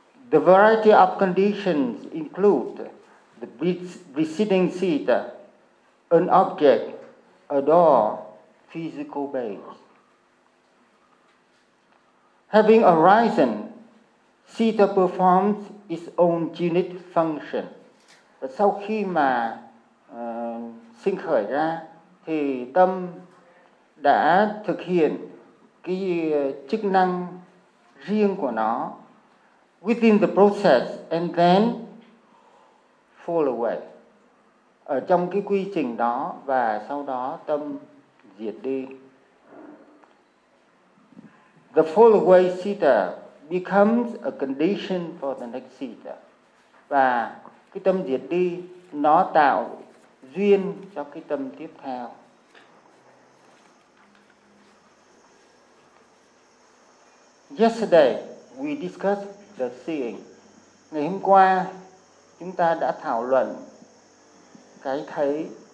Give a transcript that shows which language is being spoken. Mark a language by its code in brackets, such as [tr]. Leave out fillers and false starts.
[en] The variety of conditions include the preceding citta, an object, a door, physical base. Having arisen, citta performs its own unit function. [vi] Và sau khi mà sinh khởi ra, thì tâm đã thực hiện cái chức năng riêng của nó [en] within the process and then fall away. [vi] Ở trong cái quy trình đó và sau đó tâm diệt đi. [en] The fall away citta becomes a condition for the next citta. [vi] Và cái tâm diệt đi nó tạo duyên cho cái tâm tiếp theo. [en] Yesterday, we discussed the seeing. [vi] Ngày hôm qua, chúng ta đã thảo luận cái thấy.